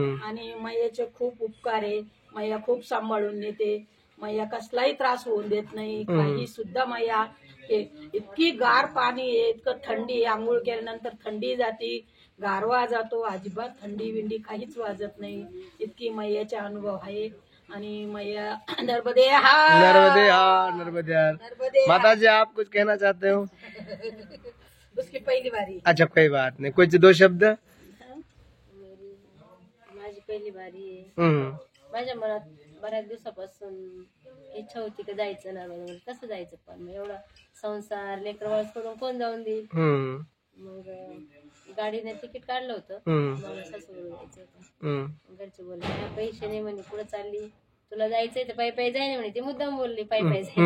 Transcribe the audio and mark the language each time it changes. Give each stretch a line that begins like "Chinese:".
Marathi: आणि मैयाचे खूप उपकार आहे मैया खूप सांभाळून नेते मैया कसलाही त्रास होऊन देत नाही काही सुद्धा मैया इतकी गार पाणी आहे इतकं थंडी आंघोळ केल्यानंतर थंडी जाती गारवा जातो अजिबात थंडी विंडी काहीच वाजत नाही इतकी मैयाचे अनुभव आहे। आणि मैया नर्मदे हार नर्मदे हार नर्मदे हार।
Hindi: माता जी आप कुछ कहना चाहते हो?
Marathi: उसकी पहिली बारी।
Hindi: अच्छा कोई बात नहीं कुछ 2 शब्द।
Marathi: माझी पहिली बारी आहे माझ्या मनात बऱ्याच दिवसापासून इच्छा होती की जायचं ना कसं जायचं पण एवढा संसार लेकरवाळ सोडून कोण जाऊन देईल। मग गाडीने तिकीट काढलं होतं मला सासूला जायचं होतं घरचे बोलले पैसे नाही म्हणे पुढे चालली तुला जायचंय तर पायी जाय म्हणे ती मुद्दाम बोलली पायी जाय।